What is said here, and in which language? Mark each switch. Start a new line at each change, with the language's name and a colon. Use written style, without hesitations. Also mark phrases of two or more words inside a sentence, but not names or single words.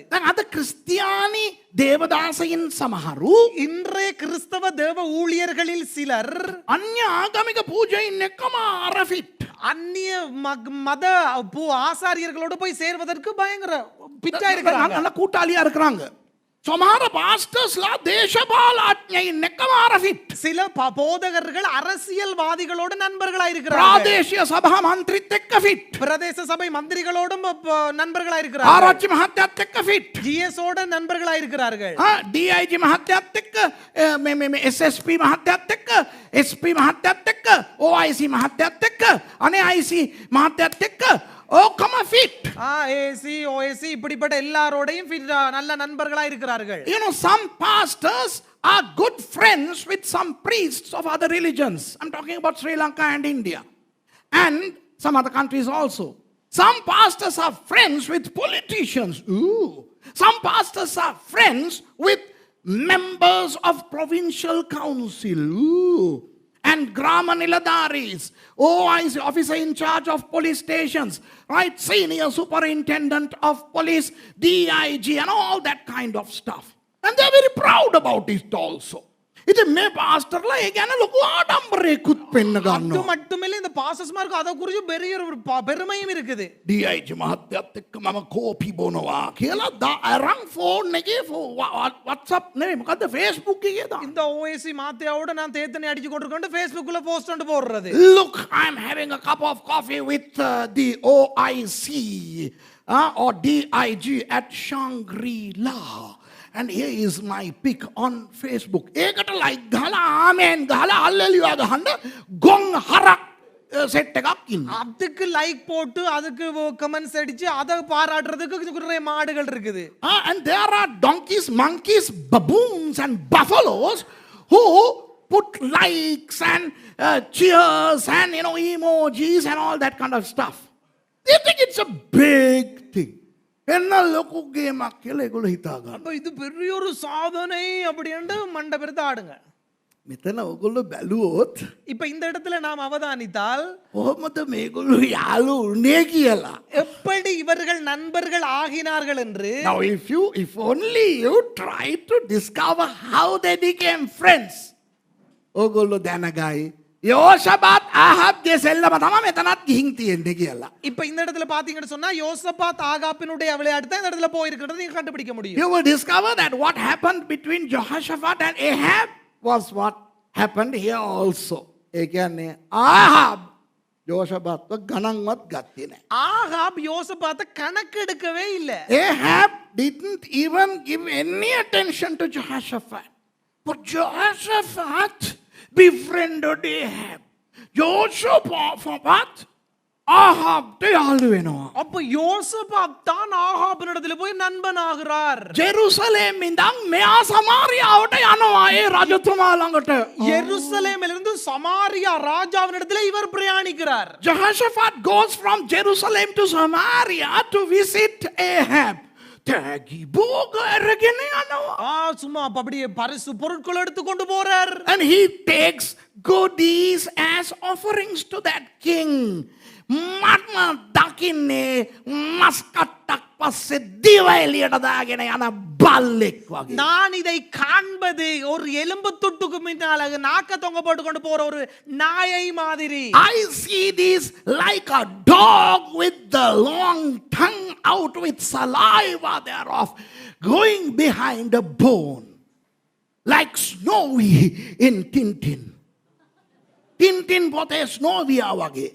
Sinhala: දැන් අද ක්‍රිස්තියානි දේවදාසයින් සමහරු
Tamil: இன்றைய கிறிஸ்தவ தேவ ஊழியர்களில் சிலர்
Sinhala: අන්‍ය ආගමික පූජයින් එක්කම අරෆිට්.
Tamil: அந்நிய மத ஆசாரியர்களோடு போய் சேர்வதற்கு பயங்கர பிச்சா இருக்கிறாங்க. நல்ல கூட்டாளியா இருக்கிறாங்க.
Sinhala: සමහර පාස්ටර්ස්ලා දේශපාලඥයින් එක්කම අරෆිට්.
Tamil: சில போதகர்கள் அரசியல்வாதிகளோடு நண்பர்களாய் இருக்கிறார்கள்.
Sinhala: ප්‍රාදේශීය සභා මන්ත්‍රීත් එක්ක ෆිට්.
Tamil: பிரதேச சபை மந்திரிகளோடும் நண்பர்களாய் இருக்கிறார்கள்.
Sinhala: ආරච්චි මහත්තයාත් එක්ක ෆිට්.
Tamil: GS ஓட நண்பர்களாய் இருக்கிறார்கள்.
Sinhala: DIG මහත්තයාත් එක්ක මේ SSP මහත්තයාත් එක්ක SP මහත්තයාත් එක්ක OIC මහත්තයාත් එක්ක අනේ IC මහත්තයාත් එක්ක ඕකම ෆිට්.
Tamil: AC OAC இப்படிப்பட்ட எல்லாரோடையும் நல்ல நண்பர்களாய் இருக்கிறார்கள்.
English: You know, some pastors are good friends with some priests of other religions. I'm talking about Sri Lanka and India and some other countries also. Some pastors are friends with politicians. Ooh. Some pastors are friends with members of provincial council. Ooh. And Grama Niladaris, OIC officer in charge of police stations, right? Senior superintendent of police, DIG, and all that kind of stuff. And they're very proud about it also.
Sinhala: ඉතින් මේ පාස්ටර්ලා ඒ ගැන ලොකු ආඩම්බරයකුත් පෙන්න
Tamil: அது
Sinhala: ගන්නවා.
Tamil: மட்டுமில்ல இந்த பாசஸ்மாருக்கு அதை குறித்து பெரிய ஒரு பெருமையும் இருக்குது.
Sinhala: DIG මහත්තයත් එක්ක මම කෝපි බොනවා කියලා අරන් ෆෝන් එකේ WhatsApp නෙවෙයි මොකද්ද Facebook එකේ දාන්න.
Tamil: இந்த ஓஎஸ்சி மாத்தையோட நான் தேத்தனை அடிச்சு கொண்டிருக்கேன் ஃபேஸ்புக்ல போஸ்ட் ஒன்று போடுறது.
English: Look, I'm having a cup of coffee with the OIC or DIG at Shangri-La. And here is my pic on Facebook.
Sinhala: ඒකට like ගහලා ආමෙන් ගහලා අල්ලලියා ගහන්න ගොන් හරක් සෙට් එකක් ඉන්නවා.
Tamil: அதுக்கு லைக் போட்டு அதுக்கு கமெண்ட்ஸ் அடிச்சு அதை பாராட்டுறதுக்கு நிறைய மாடுகள் இருக்குது.
English: And there are donkeys, monkeys, baboons and buffaloes who put likes and cheers and emojis and all that kind of stuff. They think it's a big thing.
Sinhala: என்ன ලොකු ගේමක් කියලා ඒගොල්ලෝ හිතා ගන්න.
Tamil: அப்ப இது பெரிய ஒரு சாதனை அப்படின்ட்டு மண்டை பெருத்து ஆடுங்க.
Sinhala: මෙතන ඔයගොල්ලෝ බැලුවොත්
Tamil: இப்ப இந்த இடத்துல நாம் அவதானித்தால்
Sinhala: කොහොමද මේගොල්ලෝ යාළු උනේ කියලා.
Tamil: எப்படி இவர்கள் நண்பர்கள் ஆகினார்கள் என்று
English: Now if only you try to discover how they became friends.
Sinhala: ඔයගොල්ලෝ දැනගයි யோசபாத் ஆகாப்ගේ සෙල්ලම තමයි මෙතනත් ගිහින් තියෙන්නේ කියලා.
Tamil: இப்ப இந்த இடத்துல பாத்தீங்கன்னு சொன்னா யோசபாத் ஆகாப்பினுடைய விளையாட்டு தான் இந்த இடத்துல போயிருக்கிறது நீங்க கண்டுபிடிக்க முடியும்.
English: You will discover that what happened between Jehoshaphat and Ahab was what happened here also.
Sinhala: ඒ කියන්නේ ආහාබ් யோசபாත්ව ගණන්වත් ගත්තේ නැහැ.
Tamil: ஆகாப் யோசபாத்தை கணக்கெடுக்கவே இல்ல.
English: Ahab didn't even give any attention to Jehoshaphat. But Jehoshaphat befriended Ahab.
Sinhala: Jehoshaphat ஆகாப்ට යාළු වෙනවා.
Tamil: அப்ப யோசபாத் தான் ஆகாபினிடத்துல போய் நண்பன் ஆகிறார்.
Sinhala: ජෙරුසලෙම් ඉඳන් මෙයා සමාරියාවට යනවා ඒ රජතුමා ළඟට.
Tamil: எருசலேமிலிருந்து சமாரியா ராஜாவினிடத்துல இவர் பிரயாணிக்கிறார்.
English: Jehoshaphat goes from Jerusalem to Samaria to visit Ahab.
Sinhala: තෑගි භෝග අරගෙන යනවා.
Tamil: சும்மா அப்படியே பரிசு பொருட்கள் எடுத்து கொண்டு போறார்.
English: And he takes goodies as offerings to that king.
Sinhala: මම දකින්නේ මස්කට්ටක් පස්සේ දිව එළියට දාගෙන යන බල්ලෙක් වගේ.
Tamil: நான் இதை காண்பது ஒரு எலும்பு துட்டுக்கு முன்னால நாக்க தொங்க போட்டு கொண்டு போற ஒரு நாயை மாதிரி.
English: I see this like a dog with the long tongue out with saliva thereof going behind a bone. Like Snowy in Tintin.
Sinhala: Tintin පොතේ ස්නෝවියා වගේ.